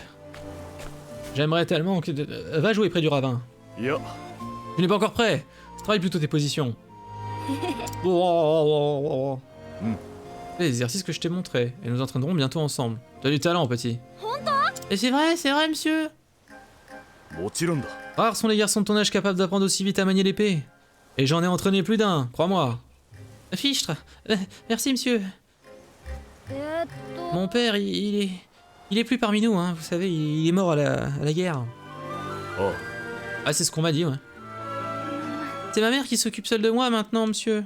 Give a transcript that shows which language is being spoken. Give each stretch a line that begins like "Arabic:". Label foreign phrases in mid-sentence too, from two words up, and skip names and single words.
French: J'aimerais tellement que... Va jouer près du ravin.
Japanese: いや
French: Tu n'es pas encore prêt. Travaille plutôt tes positions. Oh. Fais les exercices que je t'ai montrés, et nous entraînerons bientôt ensemble. Tu as du talent, petit. Et c'est vrai, monsieur.
Japanese: もちろんだ
French: Rares sont les garçons de ton âge capables d'apprendre aussi vite à manier l'épée. Et j'en ai entraîné plus d'un, crois-moi. Fichtre. Merci, monsieur. Mon père, il est plus parmi nous, hein. Vous savez, il est mort à la guerre. あ Ah, c'est ce qu'on m'a dit, ouais. C'est ma mère qui s'occupe seule de moi maintenant, monsieur.